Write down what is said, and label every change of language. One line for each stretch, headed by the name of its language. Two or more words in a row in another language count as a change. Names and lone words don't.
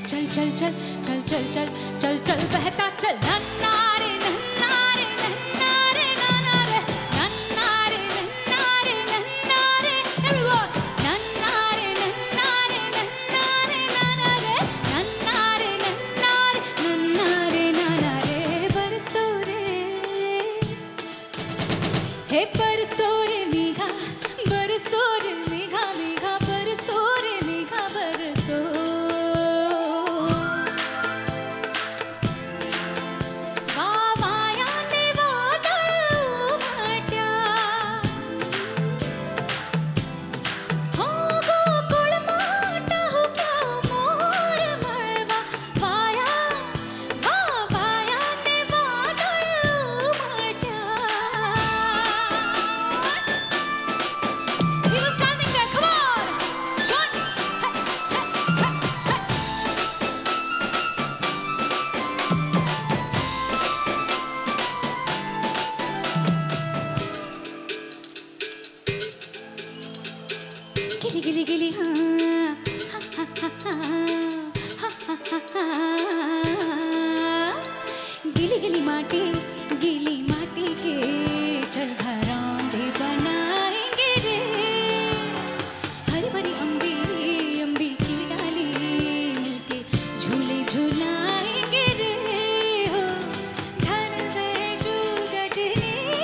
Hindi: चल चल चल चल चल चल चल बहता चल नन्ना रे नन्ना रे नन्ना रे नन्ना रे नन्ना रे नन्ना रे नन्ना रे everyone नन्ना रे नन्ना रे नन्ना रे नन्ना रे नन्ना रे नन्ना रे नन्ना रे नन्ना रे बरसो रे हे बरसो रे मेघा बरसो रे मेघा मेघा बरसो रे मेघा बरसो
Marathi: वावायाने वादळ उमट्या हो गोकुळ माट हुका मोर मळवा वाया वावायाने वादळ उमट्या
English: He was standing there, come on! Join me! Hey, hey, hey, hey! Gilly, gilly, gilly, ha, ha, ha, ha, ha, ha, ha, ha, ha.
Hindi: गिली गिली माटी के चल घरांधे बनाएंगे रे हरी भरी अम्बी अम्बी की डाली मिलके झूले झूलाएंगे रे हो धन बैजू गजनी